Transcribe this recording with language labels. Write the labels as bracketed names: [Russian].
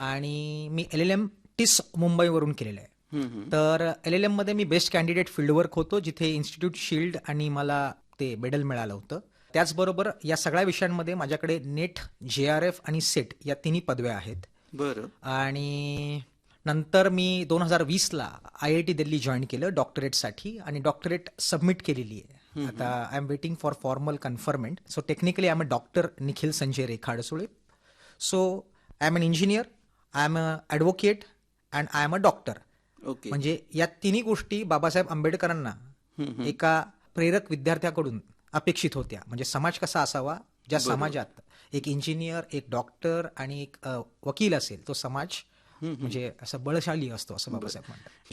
[Marathi] आणि मी LLM TISS मुंबईवरून केलेलं आहे. तर LLM मध्ये मी बेस्ट कॅन्डिडेट फील्डवर्क होतो, जिथे इन्स्टिट्यूट शील्ड आणि मला ते मेडल मिळालं होतं. त्याचबरोबर या सगळ्या विषयांमध्ये माझ्याकडे नेट, JRF आणि सेट या तिन्ही पदव्या आहेत. बरं. आणि नंतर मी 2020ला IIT दिल्ली जॉईन केलं डॉक्टरेटसाठी आणि डॉक्टरेट सबमिट केलेली आहे. [English] आता I am waiting for formal conferment. So technically I am a doctor Nikhil Sanjay Rekha Adsule. So I am an engineer, I am a advocate and I am a doctor. Okay. [Marathi] म्हणजे या तिन्ही गोष्टी बाबासाहेब आंबेडकरांना एका प्रेरक विद्यार्थ्याकडून अपेक्षित होत्या. म्हणजे समाज कसा असावा, ज्या समाजात एक इंजिनियर, एक डॉक्टर आणि एक वकील असेल, तो समाज म्हणजे असं बळशाली असतो, असं बाबासाहेब म्हणतात.